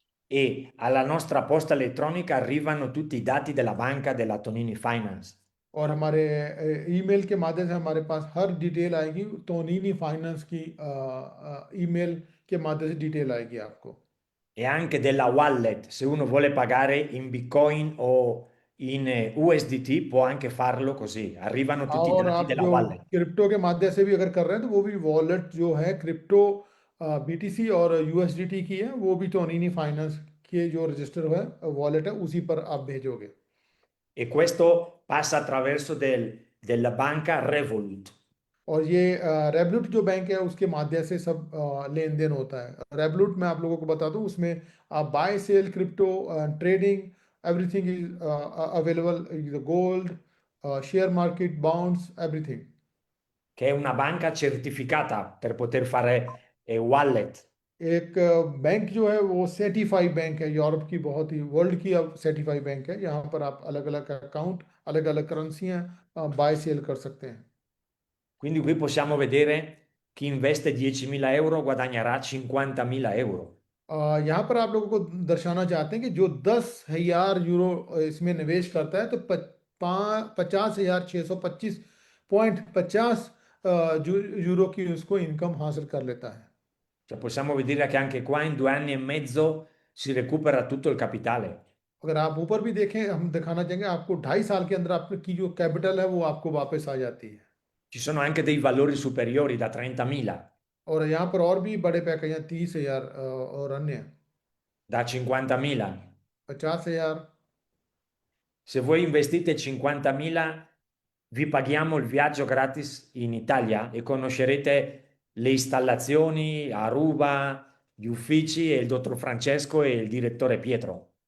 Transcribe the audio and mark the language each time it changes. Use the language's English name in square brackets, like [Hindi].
[Italian] E alla nostra posta elettronica arrivano tutti i dati della banca della Tonini Finance. [Hindi] और हमारे email के माध्यम से हमारे पास हर डिटेल आएगी, तोनीनी फाइनेंस की ईमेल के माध्यम से डिटेल आएगी आपको। [Italian] E anche della wallet, se uno vuole pagare in Bitcoin o in USDT può anche farlo così, arrivano tutti i [Hindi] और [Italian] dati [Hindi] आप [Italian] della [Hindi] जो [Italian] wallet. [Hindi] क्रिप्टो के माध्यम से भी अगर कर रहे हैं तो वो भी वॉलेट जो है क्रिप्टो बीटीसी और यूएसडीटी की है, वो भी तोनीनी फाइनेंस के जो रजिस्टर है वॉलेट है उसी पर आप भेजोगे। [Italian] E questo passa attraverso della banca Revolut. [Hindi] और ये रेवलूट जो बैंक है उसके माध्यम से सब लेन देन होता है। रेवलूट मैं आप लोगों को बता दूं, उसमें आप bye cell crypto trading [English] everything is available, [Hindi] gold share market bonds everything. [Italian] Che è una banca certificata per poter fare wallet. [Hindi] एक बैंक जो है वो सर्टिफाइड बैंक है, यूरोप की बहुत ही वर्ल्ड की अब सर्टिफाइड बैंक है, यहाँ पर आप अलग अलग अकाउंट अलग अलग करेंसियाँ बाय सेल कर सकते हैं। [Italian] Quindi qui possiamo vedere chi investe 10.000 euro guadagnerà 50.000 euro. [Hindi] यहाँ पर आप लोगों को दर्शाना चाहते हैं कि जो 10,000 यूरो इसमें निवेश करता है तो 50,625.50 यूरो की उसको इनकम हासिल कर लेता है। [Italian] Cioè possiamo vedere che anche qua in 2 anni e mezzo si recupera tutto il capitale. [Hindi] अगर आप ऊपर भी देखें, हम दिखाना चाहेंगे आपको 2.5 साल के अंदर आपकी जो कैपिटल है वो आपको वापस आ जाती है। [Italian] Ci sono anche dei valori superiori da 30.000, [Hindi] और यहाँ पर और भी बड़े पैकेज हैं, 30,000 और अन्य [Italian] da 50.000. [Hindi] 50,000। [Italian] Se voi investite 50.000, vi paghiamo il viaggio gratis in Italia e conoscerete le installazioni, Aruba, gli uffici e il dottor Francesco e il direttore Pietro.